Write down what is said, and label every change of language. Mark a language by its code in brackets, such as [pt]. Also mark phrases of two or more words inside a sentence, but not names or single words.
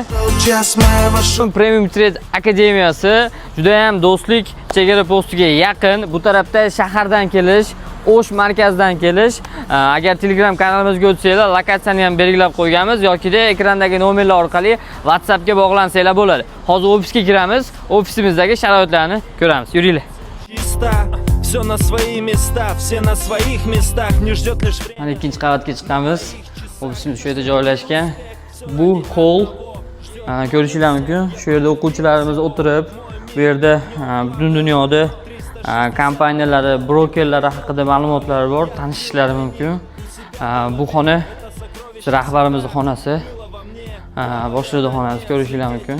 [uz] Premium Trade Akademiyasi juda ham Do'stlik chegara postiga yaqin. Bu tarafda shahardan kelish, O'sh markazdan kelish. Agar Telegram kanalimizga o'tsanglar, lokatsiyani ham belgilab qo'yganmiz yoki-da ekrandagi nomerlar orqali WhatsAppga bog'lansanglar bo'ladi. Hozir ofisga kiramiz, ofisimizdagi sharoitlarni ko'ramiz. Yuringlar. [ru] Все на свои места, все на своих местах, не ждет лишь время. [uz] Mana ikkinchi qavatga chiqamiz. Ofisimiz shu yerda joylashgan. Bu hol, ko'rishingiz mumkin. Shu yerda o'quvchilarimiz o'tirib, bu yerda butun dunyoda kompaniyalari, brokerlari haqida ma'lumotlar bor, tanishishlari mumkin. Bu xona rahbarimizning xonasi, boshliqning xonasi, ko'rishingiz mumkin.